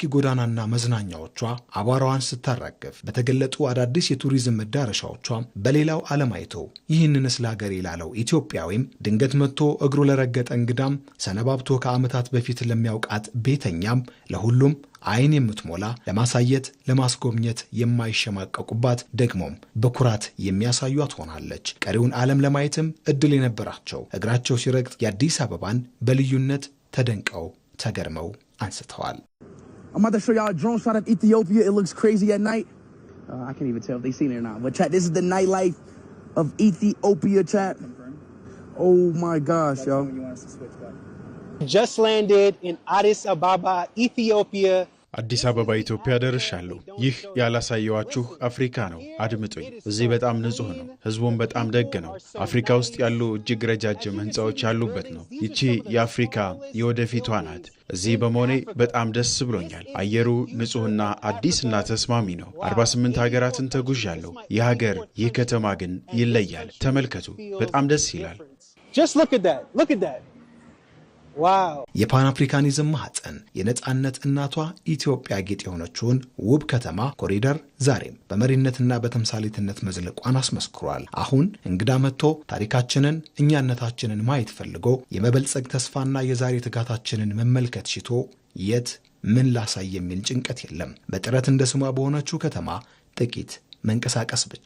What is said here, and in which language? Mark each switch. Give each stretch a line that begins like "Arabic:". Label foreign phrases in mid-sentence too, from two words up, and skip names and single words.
Amharic: ጎዳናና መዝናኛዎቿ አቧራዋን ስታራግፍ በተገለጡ አዳዲስ የቱሪዝም መዳረሻዎቿ በሌላው ዓለም አይቶ ይህንንስ ለሀገር ይላለው ኢትዮጵያዊም ድንገት መጥቶ እግሩ ለረገጠ እንግዳም ሰነባብቶ ከዓመታት በፊት ለሚያውቃት ቤተኛም ለሁሉም አይን የምትሞላ ለማሳየት ለማስጎብኘት የማይሸማቀቁባት ደግሞም በኩራት የሚያሳዩት ሆናለች። ቀሪውን ዓለም ለማየትም እድል የነበራቸው እግራቸው ሲረግጥ የአዲስ አበባን በልዩነት ተደንቀው ተገርመው አንስተዋል።
English: I'm about to show y'all a drone shot of Ethiopia. It looks crazy at night. I can't even tell if they seen it or not. But chat, this is the nightlife of Ethiopia, chat. Oh my gosh, yo. Just landed in Addis Ababa, Ethiopia.
Amharic: አዲስ አበባ ኢትዮጵያ ደርሻለሁ። ይህ ያላሳየዋችሁ አፍሪካ ነው። አድምጡኝ። እዚህ በጣም ንጹህ ነው። ህዝቡም በጣም ደግ ነው። አፍሪካ ውስጥ ያሉ እጅግ ረጃጅም ህንጻዎች ያሉበት ነው። ይቺ የአፍሪካ የወደፊቷ ናት። እዚህ በመሆኔ በጣም ደስ ብሎኛል። አየሩ ንጹህና አዲስና ተስማሚ ነው። 48 ሀገራትን ተጉዣለሁ። የሀገር ይህ ከተማ ግን ይለያል። ተመልከቱ። በጣም ደስ ይላል።
English: Just look at that. Look at that. Wow.
Amharic: የፓን አፍሪካኒዝም ማህፀን የነጻነት እናቷ ኢትዮጵያ ጌጥ የሆነችውን ውብ ከተማ ኮሪደር ዛሬም በመሪነትና በተምሳሌትነት መዝለቋን አስመስክሯል። አሁን እንግዳ መጥቶ ታሪካችንን እኛነታችንን ማየት ፈልጎ የመበልጸግ ተስፋና የዛሬ ትጋታችንን መመልከት ሽቶ የት ምን ላሳይ የሚል ጭንቀት የለም። በጥረት እንደ ስሟ በሆነችው ከተማ ጥቂት መንቀሳቀስ ብቻ።